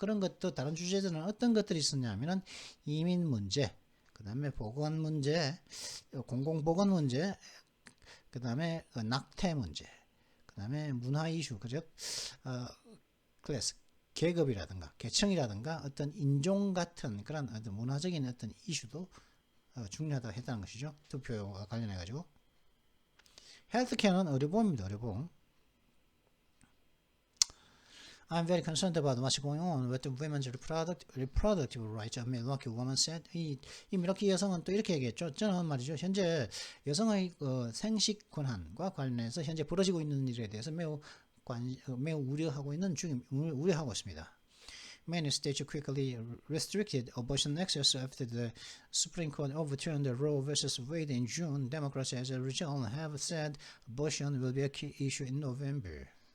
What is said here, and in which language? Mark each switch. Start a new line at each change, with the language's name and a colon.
Korean: 그런 것도 다른 주제들은 어떤 것들이 있었냐면은 이민 문제, 그 다음에 보건 문제, 공공보건 문제, 그 다음에 낙태 문제, 그 다음에 문화 이슈, 즉 클래스, 계급이라든가 계층이라든가 어떤 인종 같은 그런 어떤 문화적인 어떤 이슈도 중요하다고 했다는 것이죠. 투표와 관련해 가지고. 헬스케어는 의료보험입니다. 의료보험.
English: I'm very concerned about what's going on with the women's reproductive rights, a Milwaukee woman said.
Korean: 이 밀워키 여성은 또 이렇게 얘기했죠. 저는 말이죠. 현재 여성의 생식 권한과 관련해서 현재 벌어지고 있는 일에 대해서 매우 우려하고 있습니다.
English: Many states quickly restricted abortion access after the Supreme Court overturned Roe vs. Wade in June. Democrats, as a result, have said abortion will be a key issue in November.